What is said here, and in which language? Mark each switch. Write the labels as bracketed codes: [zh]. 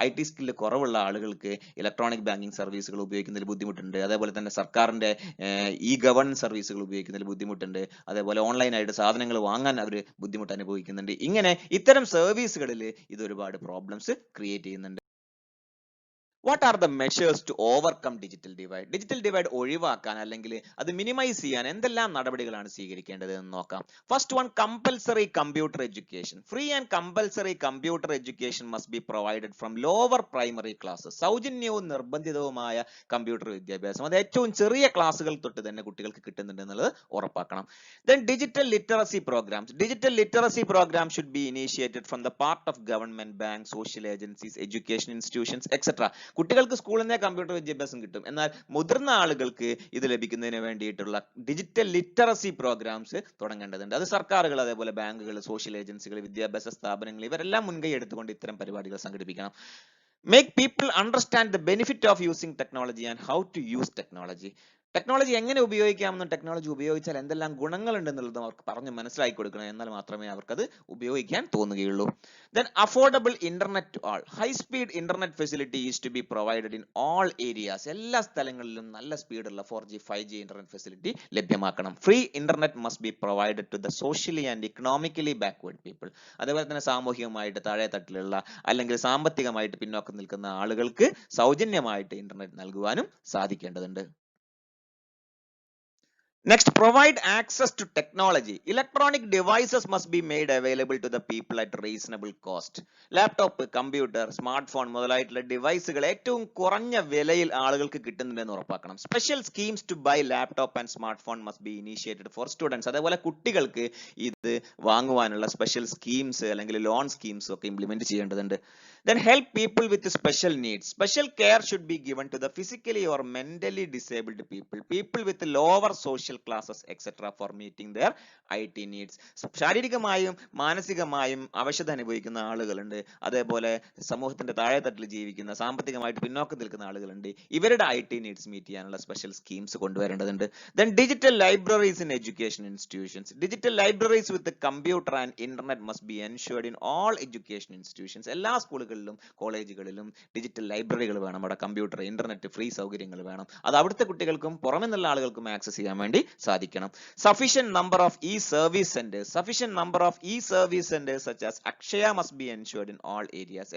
[ml] Skill കുറവുള്ള ആളുകൾക്ക് electronic banking സർവീസുകൾ ഉപയോഗിക്കുന്നതിൽ ബുദ്ധിമുട്ടുണ്ട്. അതേപോലെ തന്നെ സർക്കാരിന്റെ ഇ ഗവേണൻസ് സർവീസുകൾ ഉപയോഗിക്കുന്നതിൽ ബുദ്ധിമുട്ടുണ്ട്. അതേപോലെ ഓൺലൈനായിട്ട് സാധനങ്ങൾ വാങ്ങാൻ അവർ ബുദ്ധിമുട്ട് അനുഭവിക്കുന്നുണ്ട്. ഇങ്ങനെ ഇത്തരം സർവീസുകളിൽ ഇത് ഒരുപാട് പ്രോബ്ലംസ് ക്രിയേറ്റ് ചെയ്യുന്നുണ്ട്. [en] What are the measures to overcome digital divide? [ml] Digital divide ഒഴിവാക്കാൻ അല്ലെങ്കിൽ അത് മിനിമൈസ് ചെയ്യാൻ എന്തെല്ലാം നടപടികളാണ് സ്വീകരിക്കേണ്ടത് എന്ന് നോക്കാം. [en] First one, compulsory computer education. Free and compulsory computer education must be provided from lower primary classes. [ml] സൗജന്യവും നിർബന്ധിതവുമായ computer വിദ്യാഭ്യാസം അത് ഏറ്റവും ചെറിയ ക്ലാസ്സുകൾ തൊട്ട് തന്നെ കുട്ടികൾക്ക് കിട്ടുന്നുണ്ട് എന്നുള്ളത് ഉറപ്പാക്കണം. [en] Then digital literacy programs. Digital literacy programs should be initiated from the part of government, banks, social agencies, education institutions, etc. [ml] കുട്ടികൾക്ക് സ്കൂളിൽ നിന്നേ കമ്പ്യൂട്ടർ വിദ്യാഭ്യാസം കിട്ടും. എന്നാൽ മുതിർന്ന ആളുകൾക്ക് ഇത് ലഭിക്കുന്നതിന് വേണ്ടിയിട്ടുള്ള ഡിജിറ്റൽ ലിറ്ററസി പ്രോഗ്രാംസ് തുടങ്ങേണ്ടതുണ്ട്. അത് സർക്കാരുകൾ, അതേപോലെ ബാങ്കുകൾ, സോഷ്യൽ ഏജൻസികൾ, വിദ്യാഭ്യാസ സ്ഥാപനങ്ങൾ ഇവരെല്ലാം മുൻകൈ എടുത്തുകൊണ്ട് ഇത്തരം പരിപാടികൾ സംഘടിപ്പിക്കണം. [en] Make people understand the benefit of using technology and how to use technology. [ml] Technology എങ്ങനെ ഉപയോഗിക്കാമെന്നും ടെക്നോളജി ഉപയോഗിച്ചാൽ എന്തെല്ലാം ഗുണങ്ങളുണ്ട് എന്നുള്ളതും അവർക്ക് പറഞ്ഞ് മനസ്സിലാക്കി കൊടുക്കണം. എന്നാൽ മാത്രമേ അവർക്കത് ഉപയോഗിക്കാൻ തോന്നുകയുള്ളൂ. [en] Then affordable internet to all. High speed internet facility is to be provided in all areas. [ml] എല്ലാ സ്ഥലങ്ങളിലും നല്ല സ്പീഡുള്ള 4G 5G ഇന്റർനെറ്റ് ഫെസിലിറ്റി ലഭ്യമാക്കണം. [en] Free internet must be provided to the socially and economically backward people. [ml] അതേപോലെ തന്നെ സാമൂഹികമായിട്ട് താഴെ തട്ടിലുള്ള അല്ലെങ്കിൽ സാമ്പത്തികമായിട്ട് പിന്നോക്കം നിൽക്കുന്ന ആളുകൾക്ക് സൗജന്യമായിട്ട് ഇന്റർനെറ്റ് നൽകുവാനും സാധിക്കേണ്ടതുണ്ട്. [en] Next, provide access to technology. Electronic devices must be made available to the people at reasonable cost. [ml] Laptop, computer, smart phone മുതലായിട്ടുള്ള ഡിവൈസുകൾ ഏറ്റവും കുറഞ്ഞ വിലയിൽ ആളുകൾക്ക് കിട്ടുന്നുണ്ടെന്ന് ഉറപ്പാക്കണം. [en] Special schemes to buy laptop and smart phone must be initiated for students. [ml] അതേപോലെ കുട്ടികൾക്ക് ഇത് വാങ്ങുവാനുള്ള special schemes അല്ലെങ്കിൽ loan schemes ഒക്കെ ഇംപ്ലിമെന്റ് ചെയ്യേണ്ടതുണ്ട്. [en] Then help people with special needs. Special care should be given to the physically or mentally disabled people, people with lower social classes, etc. for meeting their IT needs. [ml] ശാരീരികമായും മാനസികമായും അവശത അനുഭവിക്കുന്ന ആളുകളുണ്ട്, അതേപോലെ സമൂഹത്തിന്റെ താഴെത്തട്ടിൽ ജീവിക്കുന്ന സാമ്പത്തികമായിട്ട് പിന്നോക്കം നിൽക്കുന്ന ആളുകളുണ്ട്. ഇവരുടെ IT നീഡ്സ് മീറ്റ് ചെയ്യാനുള്ള special schemes കൊണ്ടുവരേണ്ടതുണ്ട്. [en] Then digital libraries in education institutions. Digital libraries with the computer and internet must be ensured in all education institutions. [ml] എല്ലാ സ്കൂളുകളിലും കോളേജുകളിലും ഡിജിറ്റൽ ലൈബ്രറികൾ വേണം. അവിടെ കമ്പ്യൂട്ടർ, ഇന്റർനെറ്റ്, ഫ്രീ സൗകര്യങ്ങൾ വേണം. അത് അവിടുത്തെ കുട്ടികൾക്കും പുറമെ നിന്നുള്ള ആളുകൾക്കും ആക്സസ് ചെയ്യാൻ വേണ്ടി സാധിക്കണം. [en] Sufficient number of e service centres. Sufficient number of e service centres such as Akshaya must be ensured in all areas.